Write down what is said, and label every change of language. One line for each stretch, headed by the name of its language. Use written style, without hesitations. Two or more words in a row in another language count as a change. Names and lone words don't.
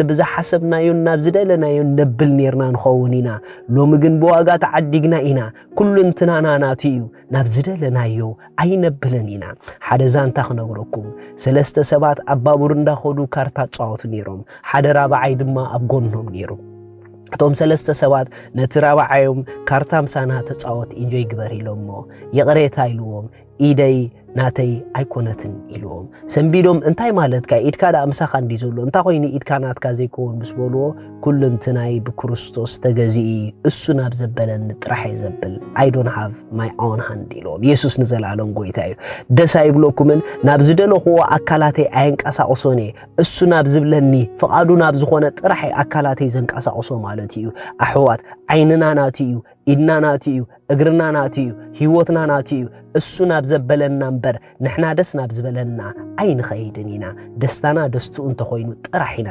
Tigrinya: ብዝሓሰብናዮ ናብ ዝደለናዮ ነብል ነርና ንኸውን ኢና ሎሚ ግን ብዋጋ ተዓዲግና ኢና ኩሉ እንትናና ናቱ እዩ ናብ ዝደለናዮ ኣይነብልን ኢና ሓደ ዛንታ ክነግረኩም ሰለስተ ሰባት ኣብ ባቡር እንዳኸዱ ካርታ ጻወቱ ነይሮም ሓደ ራብዓይ ድማ ኣብ ጎኖም ነይሩ እቶም ሰለስተ ሰባት ነቲ ራብዓዮም ካርታ ምሳና ተጻወት ኢንጆይ ግበር ኢሎሞ የቕሬታ ኢልዎም ኢደይ ናተይ ኣይኮነትን ኢልዎም ሰንቢዶም እንታይ ማለት ካ ኢድካ ዳ ምሳኻ እንዲ ዘሎ እንታይ ኮይኒ ኢድካ ናትካ ዘይኮን ምስ በልዎ ኩሉ እንትናይ ብክርስቶስ ተገዚኢ እሱ ናብ ዘበለን ጥራሕ ይዘብል
English: I don't have my own hand
Tigrinya: ኢልዎም ኢየሱስ ንዘላለም ጎይታ እዩ ደስ አይብሎኩምን ናብ ዝደለኽዎ ኣካላተይ ኣይንቀሳቕሶኒ እሱ ናብ ዝብለኒ ፍቓዱ ናብ ዝኾነ ጥራሕ ኣካላተይ ዘንቀሳቕሶ ማለት እዩ ኣሕዋት ዓይንና ናቱ እዩ ኢድና ናቱ እዩ እግርና ናቱ እዩ ህይወትና ናቱ እዩ እሱ ናብ ዘበለና እምበር ንሕና ደስ ናብ ዝበለና ኣይንኸይድን ኢና ደስታና ደስትኡ እንተኾይኑ ጥራሕ ኢና